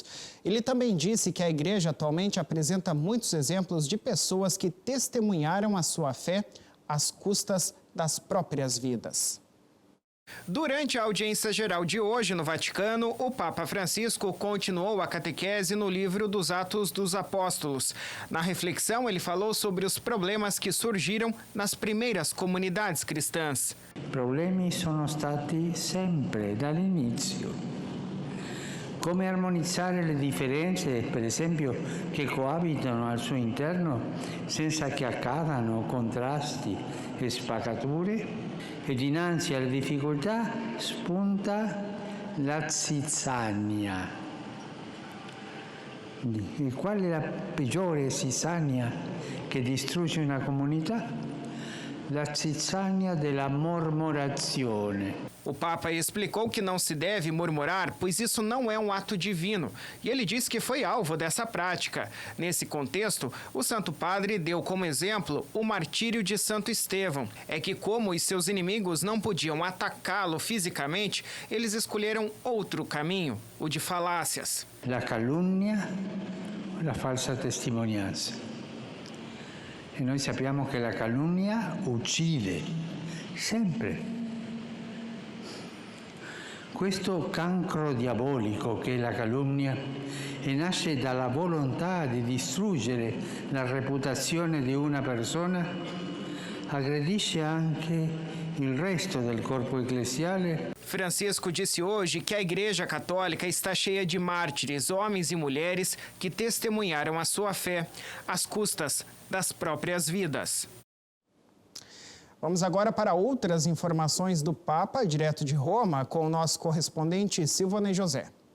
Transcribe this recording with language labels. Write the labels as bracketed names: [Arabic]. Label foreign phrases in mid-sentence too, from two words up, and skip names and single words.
[Portuguese] Ele também disse que a igreja atualmente apresenta muitos exemplos de pessoas que testemunharam a sua fé às custas das próprias vidas. Durante a audiência geral de hoje no Vaticano, o Papa Francisco continuou a catequese no livro dos Atos dos Apóstolos. Na reflexão, ele falou sobre os problemas que surgiram nas primeiras comunidades cristãs. [Italian] Problemi sono stati sempre dall'inizio. Come armonizzare le differenze, per esempio, che coabitano al suo interno senza che accadano contrasti e spaccature? E dinanzi alle difficoltà spunta la zizzania. E qual è la peggiore zizzania che distrugge una comunità? La zizzania della mormorazione. [Portuguese] O Papa explicou que não se deve murmurar, pois isso não é um ato divino, e ele disse que foi alvo dessa prática. Nesse contexto, o Santo Padre deu como exemplo o martírio de Santo Estevão. É que, como os seus inimigos não podiam atacá-lo fisicamente, eles escolheram outro caminho, o de falácias. [Italian] La calunnia, la falsa testimonianza. E noi sappiamo che la calunnia uccide, sempre. Questo cancro diabolico che è la calunnia e nasce dalla volontà di distruggere la reputazione di una persona, aggredisce anche il resto del corpo ecclesiale. [Portuguese] Francisco disse hoje que a Igreja Católica está cheia de mártires, homens e mulheres que testemunharam a sua fé, às custas das próprias vidas. Vamos agora para outras informações do Papa, direto de Roma, com o nosso correspondente Silvane José.